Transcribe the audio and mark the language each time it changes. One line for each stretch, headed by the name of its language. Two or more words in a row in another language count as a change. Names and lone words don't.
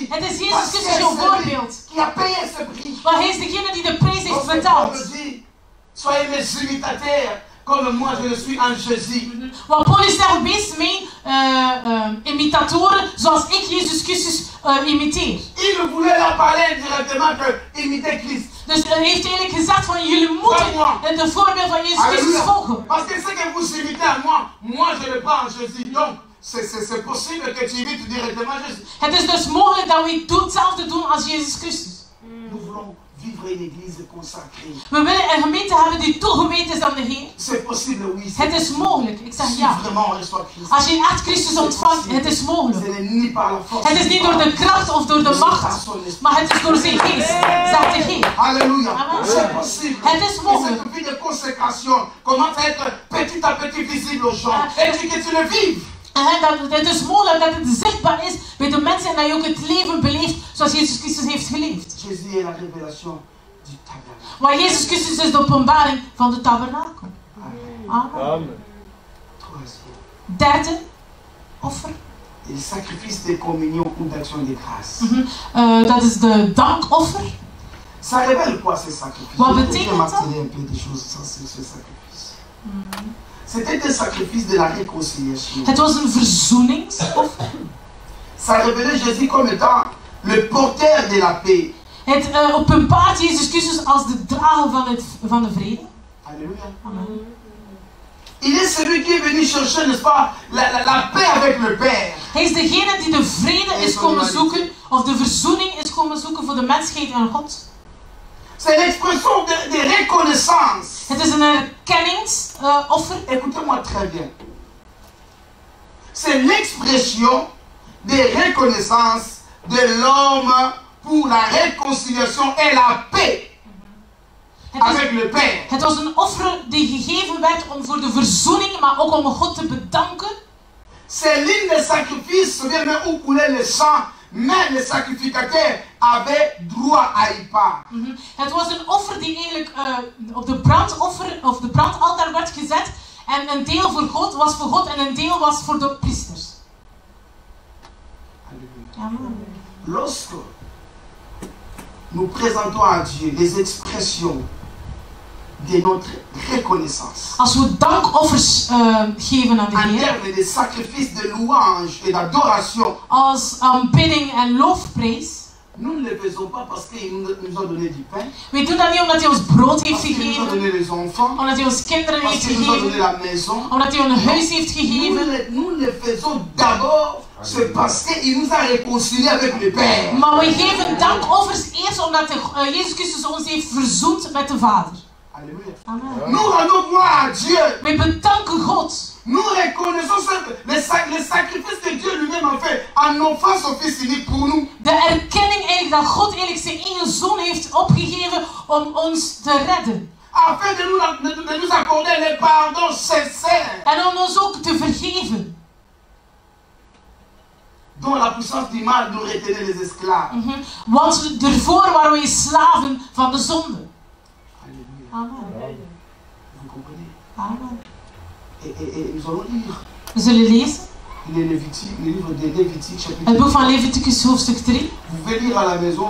Dutch: Het is Jezus
French: Parce que
Dutch: Christus jouw
French: c'est lui
Dutch: voorbeeld.
French: qui a payé ce prix.
Dutch: Want Hij is degene die de prijs heeft
French: Lorsque Paul
Dutch: betaald.
French: me dit, soyez mes imitateurs, comme moi je le suis en Jésus.
Dutch: Want Paulus zegt, wees mijn imitatoren zoals ik Jezus Christus imiteer.
French: Il voulait leur parler indirectement que imiter Christ.
Dutch: Dus hij heeft eigenlijk gezegd van jullie moeten de voorbeeld van Jezus Christus
French: Alléluia.
Dutch: volgen.
French: Parce que ce que vous imitez à moi je le prends en Jésus. Donc, c'est possible que tu imites directement Jésus.
Dutch: Het is dus mogelijk dat we hetzelfde doen als Jezus Christus.
French: Nous voulons vivre une église consacrée.
Dutch: We willen een gemeente hebben die toegewijd is aan de Heer.
French: C'est possible, oui.
Dutch: Het is mogelijk. Ik zeg
French: Si
Dutch: ja.
French: vraiment on reçoit Christ.
Dutch: Als je echt Christus ontvangt, het is
French: Ce
Dutch: mogelijk.
French: n'est ni par la force.
Dutch: Het is niet door de kracht of door de macht, maar het is door zijn geest, zegt de Heer. Alléluia. Amen.
French: C'est possible.
Dutch: Het is
French: Et
Dutch: mogelijk.
French: cette vie de consécration commence à être petit à petit visible aux gens. Et que tu le vives.
Dutch: Het is mogelijk dat het zichtbaar is bij de mensen en dat je ook het leven beleeft zoals Jezus Christus heeft geleefd.
French: Jésus est la révélation du tabernacle.
Dutch: Maar Jezus Christus is de openbaring van de tabernakel. Amen. Amen.
French: Troisième.
Dutch: Derde offer.
French: Et le sacrifice de communion ou d'action de grâce.
Dutch: Dat is de dankoffer.
French: Ça révèle quoi ce sacrifice?
Dutch: Wat
French: Je vais
Dutch: betekent dat?
French: marteler un peu des choses sur ce sacrifice. C'était un sacrifice de la réconciliation.
Dutch: Het was een verzoeningsoffer.
French: Ça révélait Jésus comme étant le porteur de la paix.
Dutch: Het openbaart Jezus Christus als de drager van de vrede. Alléluia. Amen.
French: Il est celui qui est venu chercher, n'est-ce pas, la paix avec le Père.
Dutch: Hij is degene die de vrede is komen zoeken, of de verzoening is komen zoeken voor de mensheid en God.
French: C'est l'expression de reconnaissance.
Dutch: Het is een erkenningsoffer.
French: Écoutez-moi très bien. C'est l'expression de reconnaissance de l'homme pour la réconciliation et la paix avec le Père.
Dutch: Het was een offer die gegeven werd om voor de verzoening, maar ook om God te bedanken. C'est l'une des sacrifices, même où coulait le sang, même les sacrificateurs avaient droit à y part. Het was een offer die eigenlijk op de brandoffer of de brandaltaar werd gezet. En een deel voor God was voor God en een deel was voor de priesters. Amen.
French: Lorsque nous présentons à Dieu les expressions de notre reconnaissance,
Dutch: Als we dankoffers geven aan de
French: en
Dutch: Heer,
French: termes de sacrifices de louange et d'adoration,
Dutch: als aanbidding en loofprijs,
French: nous ne le faisons pas parce qu'ils nous ont donné du pain,
Dutch: we doen dat niet omdat hij ons brood heeft
French: parce qu'ils nous ont
Dutch: gegeven,
French: donné les enfants,
Dutch: omdat hij ons kinderen
French: parce
Dutch: heeft
French: qu'ils nous ont donné
Dutch: gegeven,
French: la maison.
Dutch: omdat hij ons een huis heeft gegeven.
French: Nous le faisons d'abord, c'est parce qu'il nous a réconciliés avec le Père.
Dutch: Maar we geven dankoffers eerst omdat Jezus Christus ons heeft verzoend met de Vader. Alléluia. Amen.
French: Nous rendons gloire à Dieu.
Dutch: Wij bedanken God.
French: Nous reconnaissons les sacrifices que Dieu lui-même a fait en offrant son Fils unique pour nous.
Dutch: De erkenning eigenlijk dat God eigenlijk zijn eigen zoon heeft opgegeven om ons te redden.
French: Afin de nous accorder les pardons sincères.
Dutch: En om ons ook te vergeven.
French: Dont la puissance du mal nous retenait les esclaves.
Dutch: Want ervoor waren wij slaven van de zonde. Alléluia. Amen.
French: Vous comprenez? Amen. Et nous allons lire
Dutch: We zullen lezen
French: le livre de Lévitique, chapitre
Dutch: het boek van
French: 3.
Dutch: Leviticus hoofdstuk 3.
French: Vous pouvez lire à la maison